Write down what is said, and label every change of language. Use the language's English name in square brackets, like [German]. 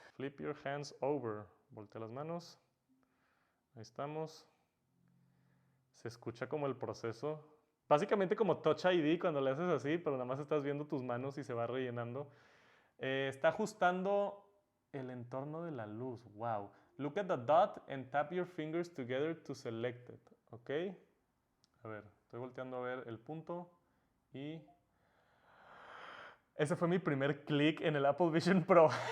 [English] Flip your hands over. [Spanish] Voltea las manos. Ahí estamos. Se escucha como el proceso. Básicamente como Touch ID cuando le haces así, pero nada más estás viendo tus manos y se va rellenando. Está ajustando el entorno de la luz. Wow. [English] Look at the dot and tap your fingers together to select it. Ok. [Spanish] A ver, estoy volteando a ver el punto y... Ese fue mi primer clic en el Apple Vision Pro.